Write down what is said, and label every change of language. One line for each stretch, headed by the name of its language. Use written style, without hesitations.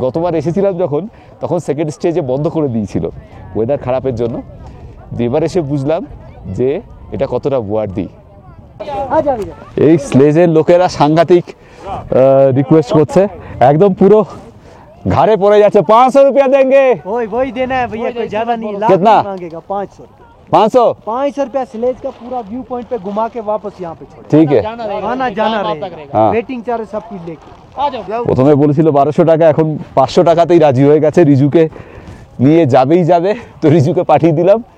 Bangla: গতবার এসেছিলাম যখন, তখন সেকেন্ড স্টেজে বন্ধ করে দিয়েছিল ওয়েদার খারাপের জন্য। এবার এসে বুঝলাম যে এটা কতটা ওয়ার্দি। এই স্লেজের লোকেরা সাংঘাতিক রিকোয়েস্ট করছে, একদম পুরো ঘাড়ে পড়ে যাচ্ছে।
Hindi: 500 रुपया देंगे। वही देना है भैया, कोई ज्यादा नहीं, लाख कितना? नहीं मांगेगा। 500 रुपया। 500 रुपया स्लेज का पूरा व्यू पॉइंट पे घुमा के वापस यहाँ पे छोड़, ঠিক है। आना जाना रहेगा, हाँ। वेटिंग चार्ज सब कुछ लेके। आ जाओ।
Bangla: প্রথমে বলেছিল 1200 টাকা, এখন 500 টাকাতেই রাজি হয়ে গেছে। রিজুকে নিয়ে যাবেই যাবে, তো রিজুকে পাঠিয়ে দিলাম।